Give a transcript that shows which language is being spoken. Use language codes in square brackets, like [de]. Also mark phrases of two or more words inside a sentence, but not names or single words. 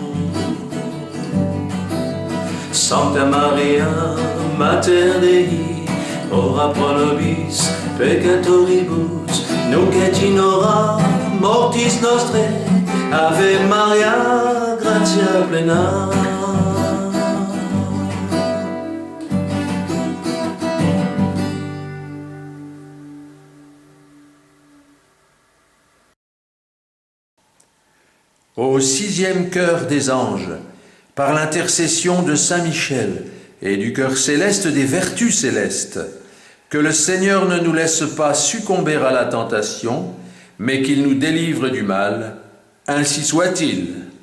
[la] Sancta Maria, Mater Dei, ora pro nobis peccatoribus, nunc et in hora mortis nostrae. Ave Maria, gratia plena. [fr] Au sixième chœur des anges, par l'intercession de Saint Michel et du chœur céleste des vertus célestes, que le Seigneur ne nous laisse pas succomber à la tentation, mais qu'il nous délivre du mal, ainsi soit-il.